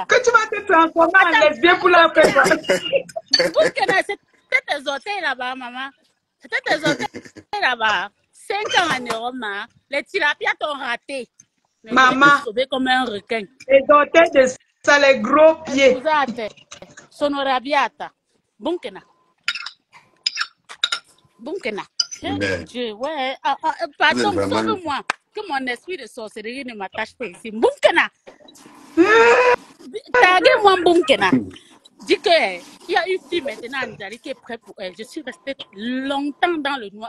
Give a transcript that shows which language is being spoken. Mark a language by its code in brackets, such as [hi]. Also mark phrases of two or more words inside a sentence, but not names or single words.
[fr] Que tu vas te transformer en lesbienne pour la faire. Boumkena, c'était tes orteils là-bas, maman. C'était tes orteils là-bas. 5 ans en Europe, ma. Les tilapias t'ont raté. Mais maman. Sauvé comme un requin. Les orteils de ça, les gros pieds. [it] Scusate. Sono arrabbiata. Boumkena. [fr] Boumkena. Dieu, ouais. Pardon, sauve-moi. Que mon esprit de sorcellerie ne m'attache pas ici. Boumkena. Taguez-moi, Boumkena. Dis qu'il y a une fille maintenant en Italie qui est prête pour elle. Je suis restée longtemps dans le noir.